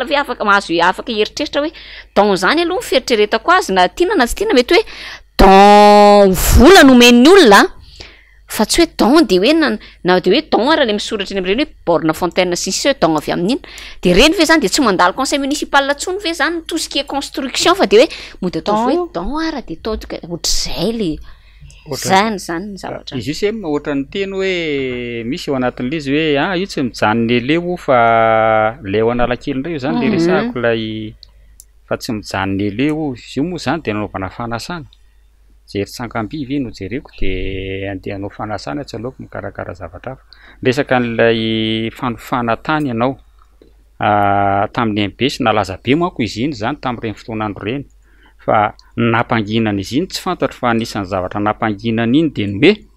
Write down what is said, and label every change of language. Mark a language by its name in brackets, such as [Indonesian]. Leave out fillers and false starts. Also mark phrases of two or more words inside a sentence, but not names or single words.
[Malagasy] ve afaka mahazo afaka heritreritra hoe don zany aloha fieritreretako azy na tiana na tsy tiana mety hoe don vola nomen'ny olona fa tsy hoe don de hoe na de hoe don raha le misoratra eny am'ireny hoe [French] borne fontaine [Malagasy] sy ny sisa hoe don avy amin'iny de reny ve zany de tsy mandalo [French] conseil municipal [Malagasy] tsony ve zany [French] tout ce qui est construction [Malagasy] fa de hoe mody atao hoe don ara de atao ohatr'izay le zany ny zavatra izy io se ohatra ny teny hoe misy eo anatin'le izy hoe io tsy mijanony eleo fa le ao analakely indray io zany le resahako lay fa tsy mijanony eleo izy io moa zany de nanaovana fanasana jery tsangambiby no jereko de andehanao fanasana tsy aleoko mikarakara zavatra hafa resaka an'ilay fanofana tany ianao tamin'ny MPS nalaza be manko izy iny zany tamin'ireny fotoanandro reny fa nampanginana izy iny tsy fantatro fa anisan'ny zavatra nampanginana iny de ny hoe